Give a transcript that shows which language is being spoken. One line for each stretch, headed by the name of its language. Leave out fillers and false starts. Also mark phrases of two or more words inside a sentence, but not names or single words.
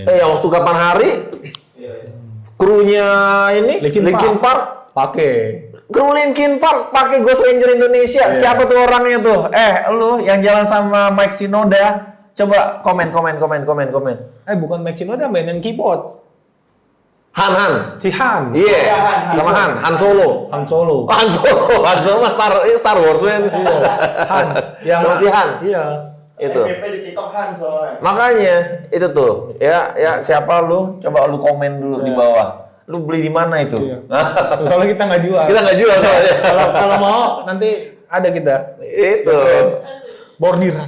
Indonesian: Yang waktu kapan hari? Krunya ini Linkin Park. Pakai. Kru Linkin Park pakai Ghost Ranger Indonesia. Siapa tuh orangnya tuh? Lu yang jalan sama Mike Shinoda. Coba komen. Bukan Maxino ada main yang keyboard. Han. Si Han. Iya. Sama Han Solo. Han Solo. Han Solo mah Star Wars, men. Han. Yang Sama si Han. Iya. Itu. FVP di TikTok Han soalnya. Makanya itu tuh. Ya siapa lu? Coba lu komen dulu di bawah. Lu beli di mana itu? Iya. Soalnya kita nggak jual. Kita nggak jual soalnya. Kalau mau nanti ada kita. Itu. Bordiran.